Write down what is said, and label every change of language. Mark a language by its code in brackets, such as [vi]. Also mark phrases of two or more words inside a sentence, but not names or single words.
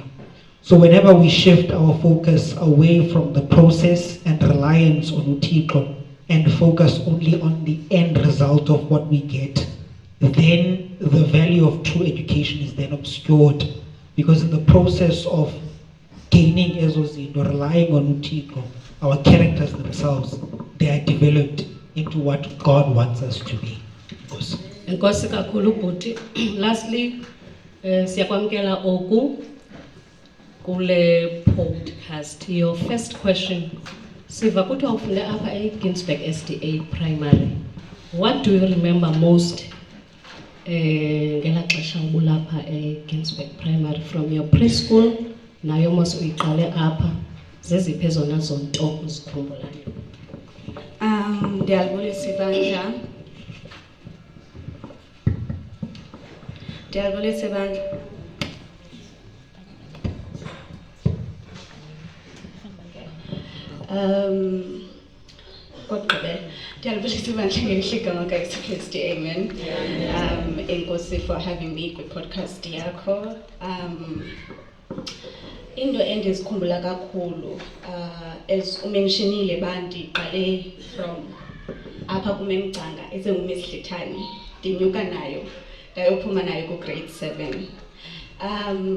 [en] So whenever we shift our focus away from the process and reliance on Uthixo and focus only on the end result of what we get, then the value of true education is then obscured, because in the process of gaining ezozinto, relying on Uthixo, our characters themselves, they are developed into what God wants us to be. [xh] Enkosi kakhulu bhuti. Lastly, siyakwamkela oku kule podcast. [en] Your first question. [xh] Siva kuthiwa ufunde apha eGinsberg SDA Primary. [en] What do you remember most [xh] ngela xesha ubulapha eGinsberg Primary [en] from your preschool [xh] nayo mos uyiqale apha? Zeziphi ezona zonto uzikhumbulayo? Ndiyalibulisa ibandla. Ndiyalibulisa ibandla. Kokugqibela, ndiyalibulisa ibandla ngelihle igama kaKristu, amen. Enkosi [en] for having me [xh] kwi-podcast yakho. Into endizikhumbula kakhulu, as umentionile bandiqale from apha kuMemcanga esenguMislithani, ndinyuka nayo ndayophuma nayo ku-grade 7.